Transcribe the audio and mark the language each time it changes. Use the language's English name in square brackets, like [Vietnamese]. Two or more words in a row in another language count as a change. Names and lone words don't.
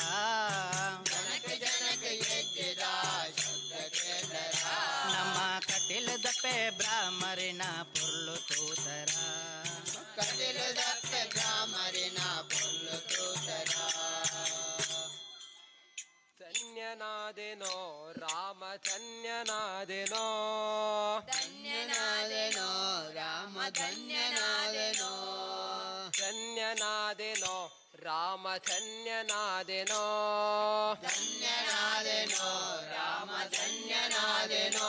[Tulu] ಜನಕ ಜನಕ ಗೆಜ್ಜೆದ ಶಬ್ದ ಕೇಂದರ ನಮ್ಮ ಕಟಿಲ ದಪ್ಪೆ ಬ್ರಾಹ್ಮರಿನ ಪುರ್ಲು ತೂತರ ಕಟಿಲ ದಪ್ಪೆ ಬ್ರಾಹ್ಮರಿನ ಪುಲ್ಲು ತೋತರ [Kannada] ಧನ್ಯನಾದೆನೋ ರಾಮ ಧನ್ಯನಾದೆನೋ ಧನ್ಯನಾದೆನೋ ರಾಮ ಧನ್ಯನಾದೆನೋ ಧನ್ಯನಾದೆನೋ ರಾಮ ಧನ್ಯನಾದೆನೋ ಧನ್ಯನಾದೆನೋ ರಾಮ ಧನ್ಯನಾದೆನೋ